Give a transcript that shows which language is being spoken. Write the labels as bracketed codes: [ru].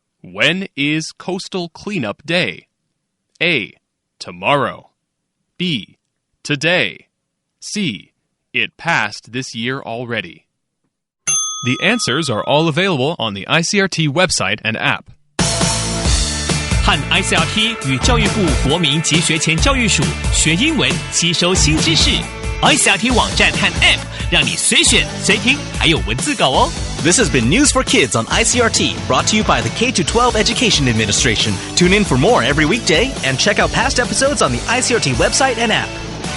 [en] When is Coastal Cleanup Day? A. Tomorrow. B. Today. C. It passed this year already. The answers are all available on the ICRT website and app. [zh] 和 ICRT 与教育部国民及学前教育署学英文，吸收新知识。ICRT 网站和 App 让你随选随听，还有文字稿哦。 [en] This has been News for Kids on ICRT, brought to you by the K-12 Education Administration. Tune in for more every weekday and check out past episodes on the ICRT website and app.